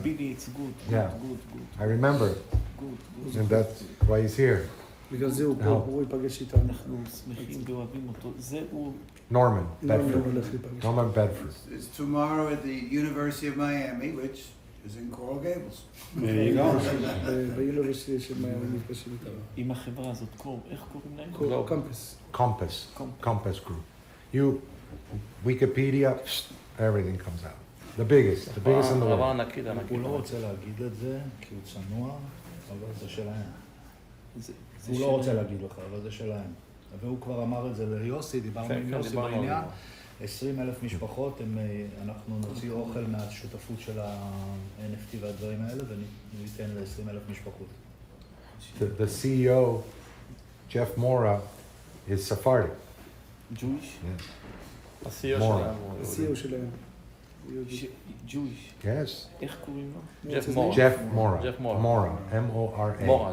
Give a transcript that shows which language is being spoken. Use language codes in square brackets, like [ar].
[en] בילי, it's good. Yeah. Good. I remember, and that's why he's here. [he] בגלל זה הוא פה, הוא ייפגש איתנו. אנחנו שמחים ואוהבים אותו. זה הוא... [en] Norman [he] הולך [en] Bedford. [he] להיפגש. [en] Norman Bedford. It's tomorrow at the University of Miami, which is in Coral Gables. There you go. [he] ביוניברסיטי של מיאמי נפגשים איתם. עם החברה הזאת, איך קוראים להם? [en] Compass Group. You, Wikipedia, everything comes out. The biggest in the world. [he] הוא לא רוצה להגיד את זה, כי הוא צנוע, אבל זה שלהם. הוא לא רוצה להגיד לך, אבל זה שלהם. והוא כבר אמר את זה ליוסי, דיברנו עם יוסי בעניין. 20,000 משפחות, אנחנו נוציא אוכל מהשותפות של ה-NFT והדברים האלה, וניתן ל-20,000 משפחות. [en] The CEO, Jeff Mora, is Sephardic. Jewish? Yes. Mora. [he] ה-CEO שלהם. [en] Jewish. Yes. [he] איך קוראים לו? [en] Jeff Mora. Mora. M-O-R-A.